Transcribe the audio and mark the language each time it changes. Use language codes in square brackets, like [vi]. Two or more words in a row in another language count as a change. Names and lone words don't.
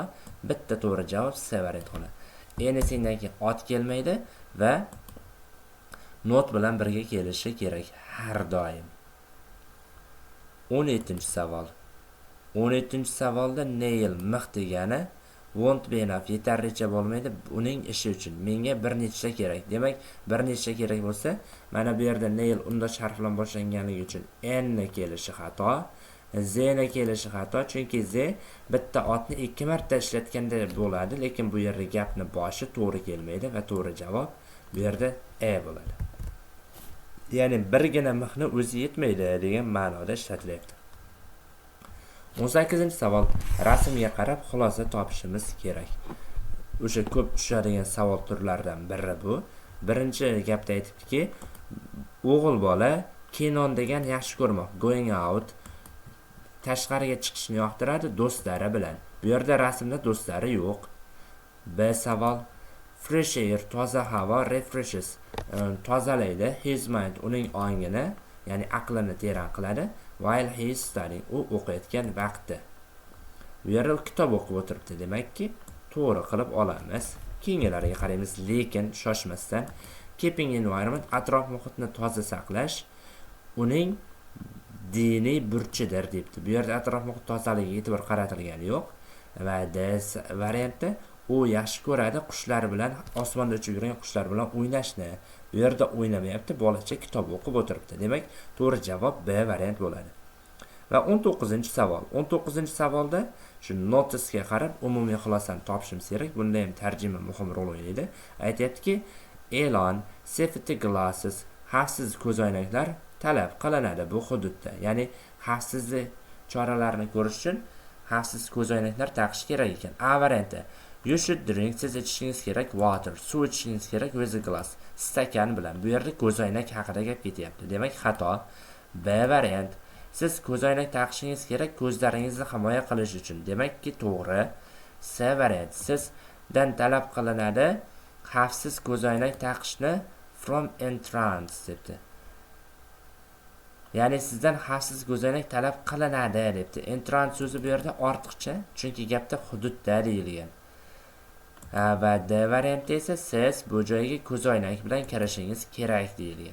[uz] Bitta to'g'ri javob C variant bo'ladi. Anything dan keyin ot kelmaydi va not bilan birga kelishi kerak har doim. 17-savol. 17-savolda nail mix degani [en] won't be enough, [uz] yetarlicha bo'lmaydi uning ishi uchun. Menga bir nechta kerak. Demak, bir nechta kerak bo'lsa, mana bu yerda nail undosh harf bilan boshlanganligi uchun n ni kelishi xato, z ni kelishi xato, chunki z bitta otni 2 marta ishlatganda bo'ladi, lekin bu yerda gapni boshi to'g'ri kelmaydi va to'g'ri javob bu yerda E bo'ladi. ya'ni birgina mixni o'zi yetmaydi degan ma'noda ishlatilyapti. 18-savol. Rasmga qarab xulosa topishimiz kerak. O'sha ko'p tushadigan savol turlaridan biri bu. Birinchi gapda aytibdiki, o'g'il bola Kenon degan yaxshi ko'rmoq, [en] going out, [uz] tashqariga chiqishni yoqtiradi do'stlari bilan. Bu yerda rasmda do'stlari yo'q. B savol. [en] Fresh air, [uz] toza havo, refreshes, tozalaydi, [en] his mind, [uz] uning ongini, ya'ni aqlini teran qiladi, [en] while he is studying, [uz] u o'qiyotgan vaqtda. Bu yerda kitob o'qib o'tiribdi, demakki to'g'ri qilib olamiz. Keyingilariga qaraymiz, lekin shoshmasdan. [en] Keeping environment, [uz] atrof muhitni toza saqlash uning diniy burchidir debdi. Bu yerda atrof muhit tozaligiga e'tibor qaratilgani yo'q. Va D variantda u yaxshi ko'radi qushlar bilan, osmonda uchib yurgan qushlar bilan o'ynashni. Bu yerda o'ynamayapti, bolacha kitob o'qib o'tiribdi. Demak, to'g'ri javob B variant bo'ladi. Va 19-savol. 19-savolda shu notisga qarab umumiy xulosani topishimiz kerak. Bunda ham tarjima muhim rol o'ynaydi. Aytayaptiki, e'lon, [en] safety glasses, [uz] xavfsiz ko'zoynaklar talab qilinadi bu hududda. Ya'ni xavfsizlik choralarini ko'rish uchun xavfsiz ko'zoynaklar taqish kerak ekan. A varianti. [en] You should drink, [uz] siz ichishingiz kerak, water, suv ichishingiz kerak, [en] with a glass, [uz] stakan bilan. Bu yerda ko'zoynak haqida gap ketyapti. Demak, xato. B variant. Siz ko'zoynak taqishingiz kerak ko'zlaringizni himoya qilish uchun. Demakki, to'g'ri. C variant. Sizdan talab qilinadi xavfsiz ko'zoynak taqishni [en] from entrance [uz] debdi. Ya'ni sizdan xavfsiz ko'zoynak talab qilinadi debdi. Entrance so'zi bu yerda ortiqcha, chunki gapda hududda deyilgan. Va D varianti esa siz bu joyga ko'zoynak bilan kirishingiz kerak deyilgan.